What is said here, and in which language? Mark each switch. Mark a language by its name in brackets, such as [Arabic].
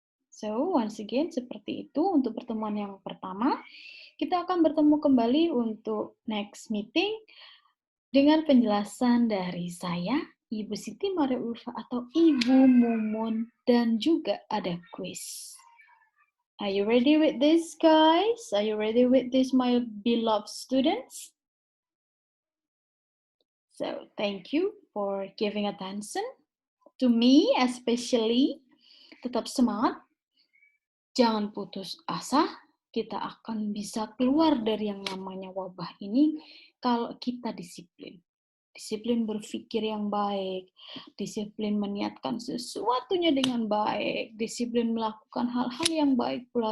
[English] So, once again, [Indonesian] seperti itu untuk pertemuan yang pertama. Kita akan bertemu kembali untuk [English] next meeting [Indonesian] dengan penjelasan dari saya, Ibu Siti Maria Ulfa atau Ibu Mumun, dan juga ada quiz. [English] Are you ready with this, guys? Are you ready with this, my beloved students? So, thank you for giving attention to me, especially. [Indonesian] Tetap semangat, jangan putus asa, kita akan bisa keluar dari yang namanya wabah ini kalau kita disiplin. Disiplin berpikir yang baik, disiplin meniatkan sesuatunya dengan baik, disiplin melakukan hal-hal yang baik pula.